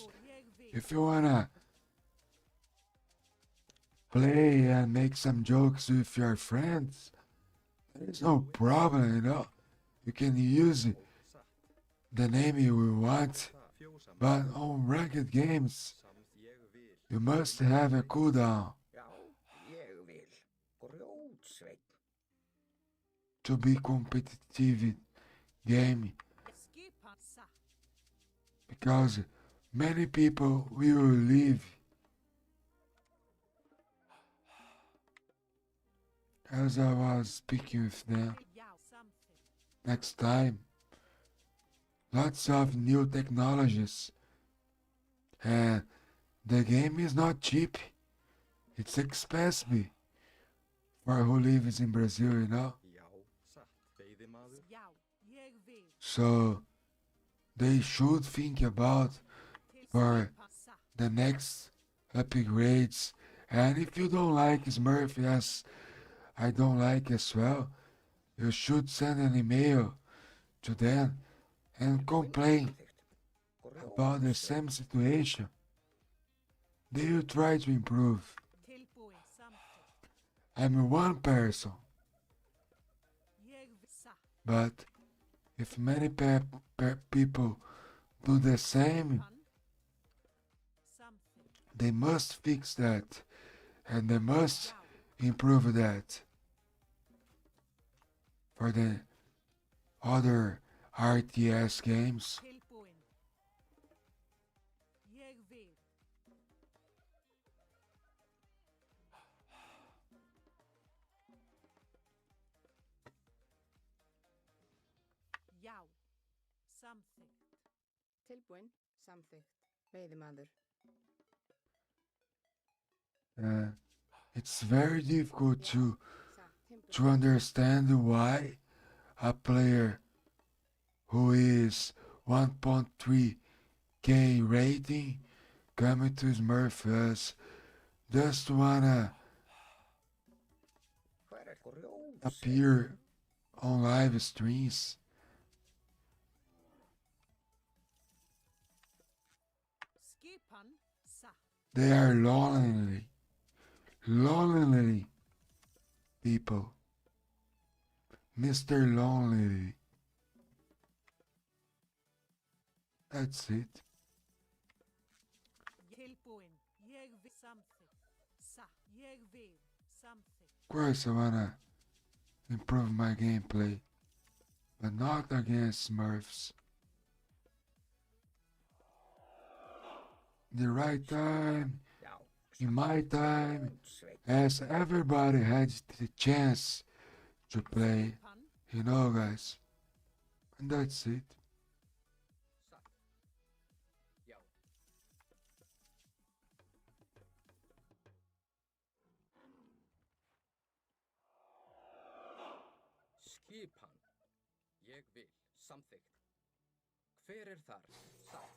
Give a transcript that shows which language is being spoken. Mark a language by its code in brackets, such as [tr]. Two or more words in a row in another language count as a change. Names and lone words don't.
[en] If you wanna play and make some jokes with your friends, there's no problem, you know. You can use the name you want, but on ranked games, you must have a cooldown [is] Já, ég vil. Grjótsveinn. [en] to be competitive game. [is] Skipan satt. [en] because many people will leave. As I was speaking with them, next time, lots of new technologies, and the game is not cheap. It's expensive for who lives in Brazil, you know. [is] Já, satt. Veiðimaður. Já, ég vil. [en] So they should think about for the next upgrades. And if you don't like Smurf as I don't like as well, you should send an email to them and complain about the same situation. They will try to improve. [is] Tilbúin samþykkt. [en] I'm one person, [is] Ég vil. Satt. [en] but if many people do the same, [is] Samþykkt. [en] they must fix that and they must improve that for the other RTS games. [is] Tilbúin. Ég vil. Já, samþykkt. Tilbúin. Samþykkt. Veiðimaður. [en] It's very difficult [is] Satt. Timber. [en] to understand why a player who is 1.3k rating coming to Smurfs just wanna [is] Hver kuriosa? [en] appear on live streams. [is] Skipan. Satt. [en] They are lonely people. Mr. Lonely. That's it. [is] Tilbúin. Ég vil. Samþykkt. Satt. Ég vil. Samþykkt. [en] Of course, I wanna improve my gameplay, but not against Smurfs. The right time, [is] Já, [en] in my time, [is] Sveinn. [en] as everybody had the chance to play, [is] Skipan. [en] you know, guys. And that's it. [is] Satt. Já. Skipan. Ég vil. Samþykkt. Hver er þar? Satt.